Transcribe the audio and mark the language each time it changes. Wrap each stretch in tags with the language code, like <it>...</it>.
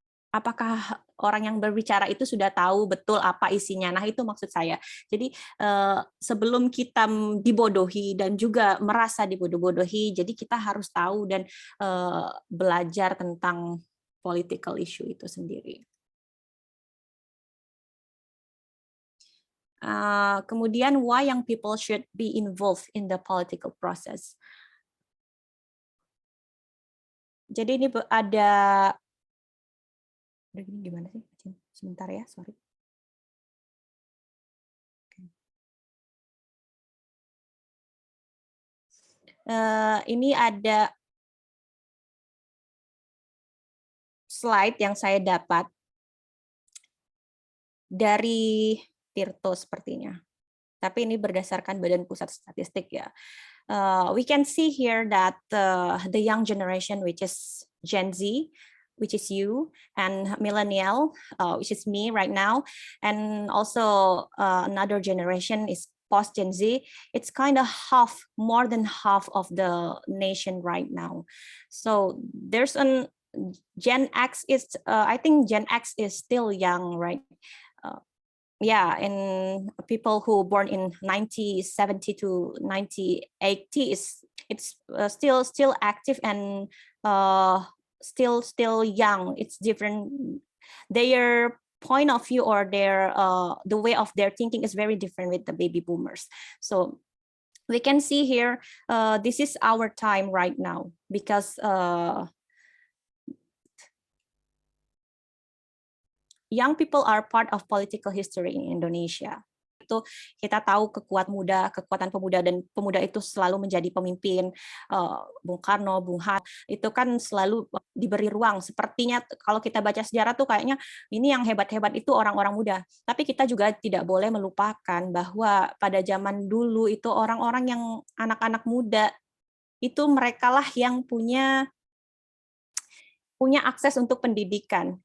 <id>apakah orang yang berbicara itu sudah tahu betul apa isinya. Nah, itu maksud saya. Jadi sebelum kita dibodohi dan juga merasa dibodoh-bodohi, jadi kita harus tahu dan belajar tentang political issue itu sendiri.</id> <en>Kemudian, why young people should be involved in the political process.</en> <id>Jadi ini ada gimana sih? Sebentar ya, sorry. Ini ada slide yang saya dapat dari Tirto sepertinya. Tapi ini berdasarkan Badan Pusat Statistik ya.</id> <en>We can see here that the young generation, which is Gen Z, which is you, and millennial, which is me right now, and also another generation is post Gen Z. It's kind of more than half of the nation right now. So there's Gen X is, I think Gen X is still young, right? Yeah, and people who born in 1970 to 1980 it's still active and still young. It's different. Their point of view or their the way of their thinking is very different with the baby boomers. So we can see here, this is our time right now because young people are part of political history in Indonesia.</en> <id>Itu kita tahu kekuatan pemuda dan pemuda itu selalu menjadi pemimpin. Bung Karno, Bung Hatta itu kan selalu diberi ruang. Sepertinya kalau kita baca sejarah tuh kayaknya ini yang hebat-hebat itu orang-orang muda. Tapi kita juga tidak boleh melupakan bahwa pada zaman dulu itu orang-orang yang anak-anak muda itu merekalah yang punya akses untuk pendidikan.</id>